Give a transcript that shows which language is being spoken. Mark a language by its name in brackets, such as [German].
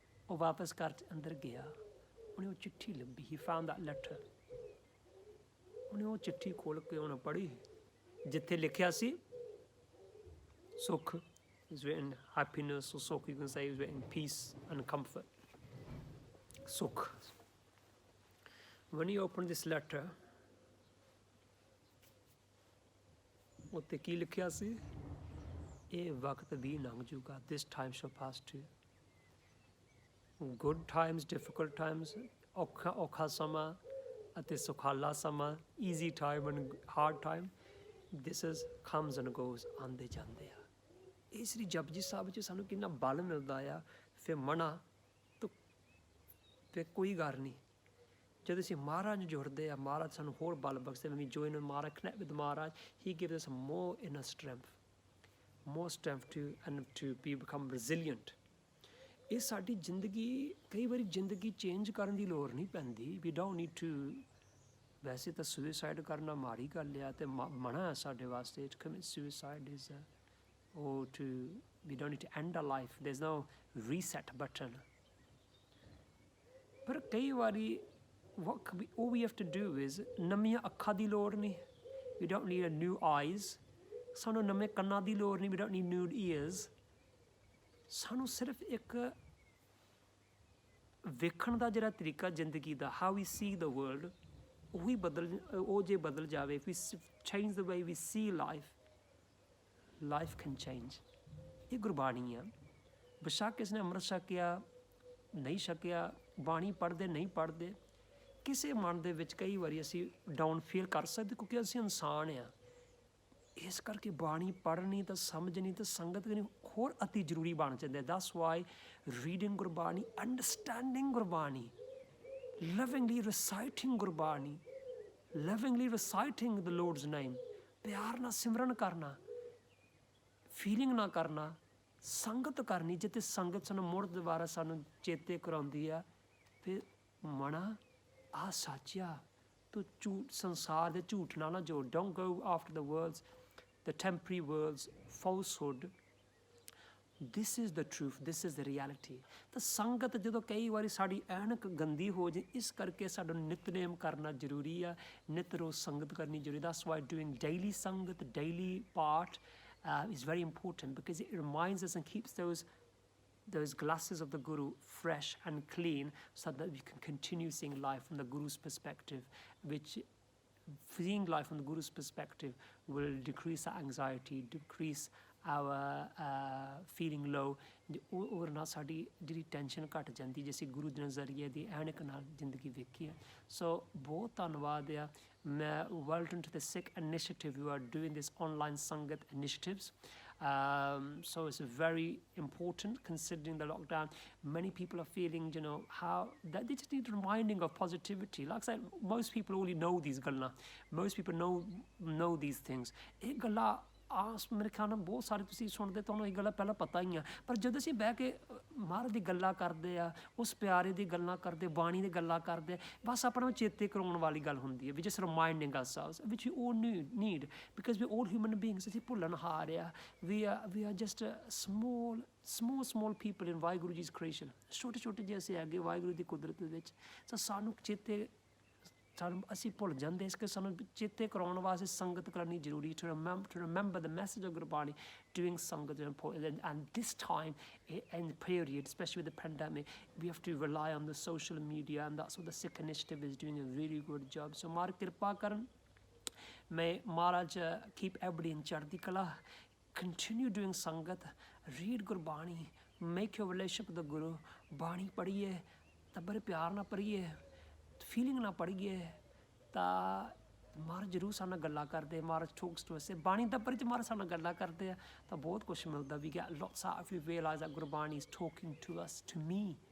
[Punjabi] ਉਹ ਵਾਪਸ ਘਰ 'ਚ ਅੰਦਰ ਗਿਆ, ਉਹਨੇ ਉਹ ਚਿੱਠੀ ਲੱਭੀ, [English] he found that letter, [Punjabi] ਉਹਨੇ ਉਹ ਚਿੱਠੀ ਖੋਲ੍ਹ ਕੇ ਉਹਨੇ ਪੜ੍ਹੀ, ਜਿੱਥੇ ਲਿਖਿਆ ਸੀ ਸੁੱਖ [English] is written happiness, or sukh you can say is written peace and comfort, [Punjabi] sukh. [English] When he opened this letter, [Punjabi] ਉੱਤੇ ਕੀ ਲਿਖਿਆ ਸੀ? ਇਹ ਵਕਤ ਵੀ ਲੰਘ ਜੂਗਾ, [English] this time shall pass too. Good times, difficult times, [Punjabi] ਔਖਾ ਸਮਾਂ ਅਤੇ ਸੁਖਾਲਾ ਸਮਾਂ, [English] easy time and hard time, this is comes and goes, [Punjabi] ਆਉਂਦੇ ਜਾਂਦੇ ਆ। ਇਸ ਲਈ ਜਪਜੀ ਸਾਹਿਬ ਵਿੱਚ ਸਾਨੂੰ ਕਿੰਨਾ ਬਲ ਮਿਲਦਾ ਆ। ਫਿਰ ਮਨਾ ਤਾਂ ਫਿਰ ਕੋਈ ਗੱਲ ਨਹੀਂ, ਜਦੋਂ ਅਸੀਂ ਮਹਾਰਾਜ ਨੂੰ ਜੁੜਦੇ ਆ, ਮਹਾਰਾਜ ਸਾਨੂੰ ਹੋਰ ਬਲ ਬਖਸ਼ਦੇ। [English] when we join Maharaj, connect with Maharaj, he gives us more inner strength to become resilient. [Punjabi] ਇਹ ਸਾਡੀ ਜ਼ਿੰਦਗੀ, ਕਈ ਵਾਰੀ ਜ਼ਿੰਦਗੀ ਚੇਂਜ ਕਰਨ ਦੀ ਲੋੜ ਨਹੀਂ ਪੈਂਦੀ, [English] we don't need to, [Punjabi] ਵੈਸੇ ਤਾਂ ਸੁਸਾਈਡ ਕਰਨਾ ਮਾੜੀ ਗੱਲ ਆ ਅਤੇ ਮਨਾ ਹੈ ਸਾਡੇ ਵਾਸਤੇ, [English] to commit suicide is we don't need to end our life, there's no reset button. [Punjabi] ਪਰ ਕਈ ਵਾਰੀ [English] all we have to do is, [Punjabi] ਨਵੀਆਂ ਅੱਖਾਂ ਦੀ ਲੋੜ ਨਹੀਂ, [English] we don't need a new eyes, [Punjabi] ਸਾਨੂੰ ਨਵੇਂ ਕੰਨਾਂ ਦੀ ਲੋੜ ਨਹੀਂ, [English] we don't need new ears, [Punjabi] ਸਾਨੂੰ ਸਿਰਫ ਇੱਕ ਵੇਖਣ ਦਾ ਜਿਹੜਾ ਤਰੀਕਾ ਜ਼ਿੰਦਗੀ ਦਾ, [English] how we see the world, [Punjabi] ਉਹ ਜੇ ਬਦਲ ਜਾਵੇ, [English] if we change the way we see life can change. [Punjabi] ਇਹ ਗੁਰਬਾਣੀ ਆ। ਬੇਸ਼ੱਕ ਕਿਸ ਨੇ ਅੰਮ੍ਰਿਤ ਛਕਿਆ ਨਹੀਂ ਛਕਿਆ, ਬਾਣੀ ਪੜ੍ਹਦੇ ਨਹੀਂ ਪੜ੍ਹਦੇ, ਕਿਸੇ ਮਨ ਦੇ ਵਿੱਚ ਕਈ ਵਾਰੀ ਅਸੀਂ ਡਾਊਨ ਫੀਲ ਕਰ ਸਕਦੇ, ਕਿਉਂਕਿ ਅਸੀਂ ਇਨਸਾਨ ਆ। ਇਸ ਕਰਕੇ ਬਾਣੀ ਪੜ੍ਹਨੀ ਤਾਂ ਸਮਝਣੀ ਤਾਂ ਸੰਗਤ ਕਰਨੀ ਹੋਰ ਅਤੀ ਜ਼ਰੂਰੀ ਬਣ ਜਾਂਦੇ। [English] that's why reading Gurbani, understanding Gurbani, lovingly reciting Gurbani, lovingly reciting the lord's name, [Punjabi] ਪਿਆਰ ਨਾਲ ਸਿਮਰਨ ਕਰਨਾ, ਫੀਲਿੰਗ ਨਾ ਕਰਨਾ, ਸੰਗਤ ਕਰਨੀ, ਜਿੱਥੇ ਸੰਗਤ ਸਾਨੂੰ ਮੁੜ ਦੁਬਾਰਾ ਸਾਨੂੰ ਚੇਤੇ ਕਰਾਉਂਦੀ ਆ। ਫਿਰ ਮਨਾ ਆ ਸਾਚਿਆ, ਤੂੰ ਸੰਸਾਰ ਦੇ ਝੂਠ ਨਾਲ ਨਾ ਜੋੜ, [English] Don't go after the worlds, the temporary worlds, falsehood, this is the truth, this is the reality. [Punjabi] ਤਾਂ ਸੰਗਤ ਜਦੋਂ ਕਈ ਵਾਰੀ ਸਾਡੀ ਐਨਕ ਗੰਦੀ ਹੋ ਜੇ, ਇਸ ਕਰਕੇ ਸਾਡਾ ਨਿਤਨੇਮ ਕਰਨਾ ਜ਼ਰੂਰੀ ਆ, ਨਿਤ ਰੋਜ਼ ਸੰਗਤ ਕਰਨੀ ਜ਼ਰੂਰੀ। [English] that's why doing daily sangat, daily paath is very important, because it reminds us and keeps those glasses of the Guru fresh and clean, so that we can continue seeing life from the Guru's perspective, which seeing life from the Guru's perspective will decrease our anxiety, decrease our feeling low, [Punjabi] ਔਰ ਨਾਲ ਸਾਡੀ ਜਿਹੜੀ tension ਘੱਟ ਜਾਂਦੀ, ਜੇ ਅਸੀਂ ਗੁਰੂ ਦੇ ਨਜ਼ਰੀਏ ਦੀ ਐਨਕ ਨਾਲ ਜ਼ਿੰਦਗੀ ਵੇਖੀ ਹੈ। ਸੋ ਬਹੁਤ ਧੰਨਵਾਦ ਆ। [English] ਮੈਂ welcome to the Sikh initiative, you are doing this online sangat initiatives. So it's very important considering the lockdown. Many people are feeling, how that they just need reminding of positivity. Like I said, most people only know these galla. Most people know these things. [Punjabi] ਇਹ ਗੱਲਾਂ ਮੇਰੇ ਖਿਆਲ ਨਾਲ ਬਹੁਤ ਸਾਰੇ ਤੁਸੀਂ ਸੁਣਦੇ, ਤੁਹਾਨੂੰ ਇਹ ਗੱਲਾਂ ਪਹਿਲਾਂ ਪਤਾ ਹੀ ਆ, ਪਰ ਜਦੋਂ ਅਸੀਂ ਬਹਿ ਕੇ ਮਹਾਰਾਜ ਦੀ ਗੱਲਾਂ ਕਰਦੇ ਆ, ਉਸ ਪਿਆਰੇ ਦੀ ਗੱਲਾਂ ਕਰਦੇ, ਬਾਣੀ ਦੀ ਗੱਲਾਂ ਕਰਦੇ, ਬਸ ਆਪਣਾ ਚੇਤੇ ਕਰਾਉਣ ਵਾਲੀ ਗੱਲ ਹੁੰਦੀ ਹੈ, [English] we just reminding ourselves, which we all need, because we all human beings, [Punjabi] ਅਸੀਂ ਭੁੱਲਣਹਾਰ ਆ, [English] we are just small people in [Punjabi] Waheguru ji ਦੀ creation, ਛੋਟੇ ਜਿਹੇ ਅਸੀਂ ਹੈਗੇ ਵਾਹਿਗੁਰੂ ਦੀ ਕੁਦਰਤ ਦੇ ਵਿੱਚ। ਤਾਂ ਸਾਨੂੰ ਚੇਤੇ ਅਸੀਂ ਭੁੱਲ ਜਾਂਦੇ, ਇਸ ਕਰਕੇ ਸਾਨੂੰ ਚੇਤੇ ਕਰਾਉਣ ਵਾਸਤੇ ਸੰਗਤ ਕਰਨੀ ਜ਼ਰੂਰੀ, [English] to remember the message of Gurbani. Doing sangat is important, and this time in the period, especially with the pandemic, we have to rely on the social media, and that's what the Sikh Initiative is doing a really good job. So Maharaj Kirpa Karan, may Maharaj keep everybody in Chardi Kala, continue doing sangat, read Gurbani, make your relationship with the Guru, [Punjabi] Bani padhiye, ਤਾਂ ਬੜੇ ਪਿਆਰ ਨਾਲ ਪੜ੍ਹੀਏ, feeling ਨਾਲ ਪੜ੍ਹੀਏ, ਤਾਂ ਮਹਾਰਾਜ ਜ਼ਰੂਰ ਸਾਡੇ ਨਾਲ ਗੱਲਾਂ ਕਰਦੇ, [English] Maharaj talks to us. [Punjabi] ਬਾਣੀ ਦਾ ਪੜ੍ਹ 'ਚ ਮਹਾਰਾਜ ਸਾਡੇ ਨਾਲ ਗੱਲਾਂ ਕਰਦੇ ਆ ਤਾਂ ਬਹੁਤ ਕੁਛ ਮਿਲਦਾ। [English] We get lots out if we realize that Gurbani is talking to us, to me.